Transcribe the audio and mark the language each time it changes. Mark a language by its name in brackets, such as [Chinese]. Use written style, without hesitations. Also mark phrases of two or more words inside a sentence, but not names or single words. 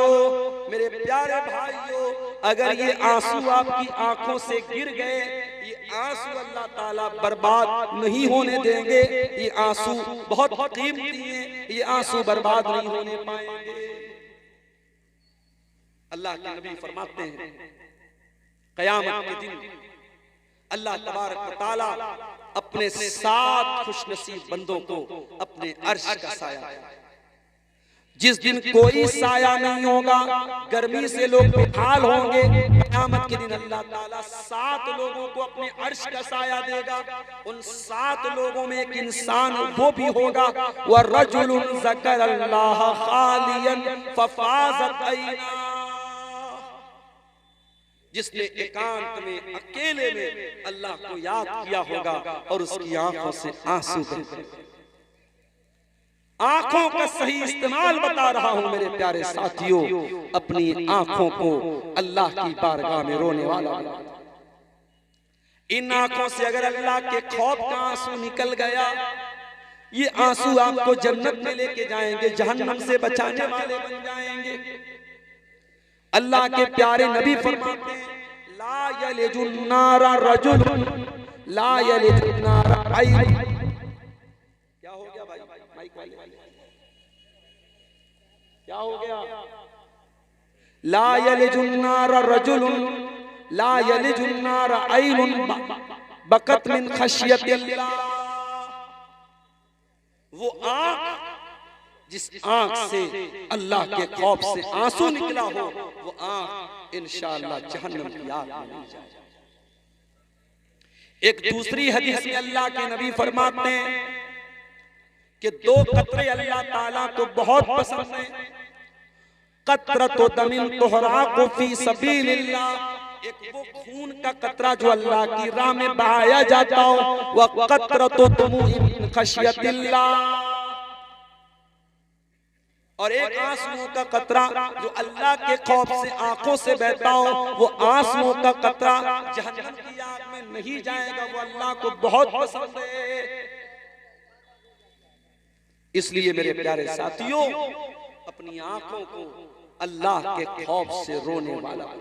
[Hindi] मेरे प्यारे भाइयों, अगर ये आंसू आपकी आंखों से गिर गए, ये आंसू अल्लाह ताला बर्बाद नहीं होने देंगे। ये आंसू बहुत कीमती हैं, ये आंसू बर्बाद नहीं होने पाएंगे। अल्लाह के नबी फरमाते हैं, क़यामत के दिन अल्लाह [Arabic] تبارك وتعالى [Hindi] अपने 7 खुशनसीब बंदों को अपने अर्श का साया, जिस दिन कोई साया नहीं होगा, गर्मी से लोग बेहाल होंगे, क़यामत के दिन अल्लाह ताला 7 लोगों को अपने अर्श का साया देगा। उन 7 लोगों में एक इंसान वो भी होगा, [Arabic] ورجل ذكر الله خاليا ففاضت عينا, [Hindi] जिसने एकांत में अकेले में अल्लाह को याद किया होगा और उसकी आंखों से आंसू बहे। आंखों का सही इस्तेमाल बता रहा हूं मेरे प्यारे साथियों, अपनी आंखों को अल्लाह की बारगाह में रोने वाला। इन आंखों से अगर अल्लाह के खौफ का आंसू निकल गया, ये आंसू आपको जन्नत में लेके जाएंगे, जहन्नम से बचाने वाले बन जाएंगे। अल्लाह के प्यारे नबी फरमाते हैं, [Arabic] لا يلج النار رجل لا يلج النار عين. [Hindi] क्या हो गया भाई, माइक वाले क्या हो गया? [Arabic] لا يلج النار رجل لا يلج النار عين بكت من خشية الله. [Hindi] वो आंख जिस आंख से अल्लाह के खौफ से आंसू निकला हो, वो आंख इंशाअल्लाह जहन्नम की आग में नहीं जाएगी। एक दूसरी हदीस में अल्लाह के नबी फरमाते हैं कि 2 कतरे अल्लाह ताला को बहुत पसंद है। [Arabic] قطرة دم تهراق في سبيل الله, [Hindi] एक वो खून का कतरा जो अल्लाह की राह में बहाया जाता हो, [Arabic] وقطرة دموع من خشية الله, [Hindi] और एक आंसुओं का कतरा जो अल्लाह के खौफ से आंखों से बहता हो, वो आंसुओं का कतरा जहन्नम की आग में नहीं जाएगा, वो अल्लाह को बहुत पसंद है। इसलिए मेरे प्यारे साथियों, अपनी आंखों को अल्लाह के खौफ से रोने वाला।